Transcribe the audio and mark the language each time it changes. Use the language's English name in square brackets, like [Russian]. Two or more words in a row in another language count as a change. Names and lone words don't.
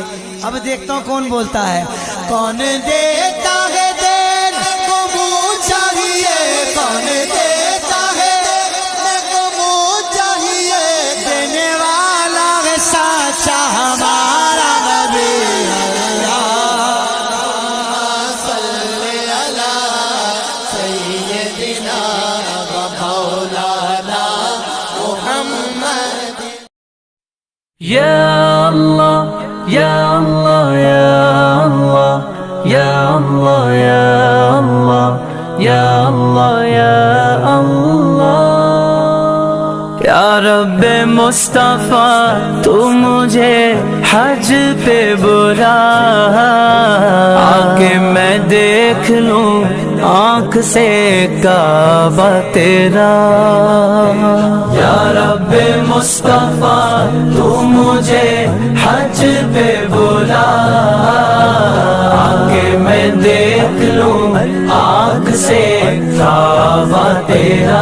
[Urdu] اب دیکھتا ہوں کون بولتا ہے. کون دیتا ہے دین کو منہ چاہیے, کون دیتا ہے دین کو منہ چاہیے, دینے والا ہے سچا ہمارا نبی. [Arabic] يا الله، يا الله، يا الله، يا الله، يا الله، يا الله، يا الله. [Urdu] یا ربِ مصطفیٰ, تو مجھے حج پہ بلا, آکے میں دیکھ لوں آنکھ سے کعبہ تیرا. یا رب مصطفیٰ تو مجھے حج پہ بلا, آکے میں دیکھ لوں آنکھ سے کعبہ تیرا.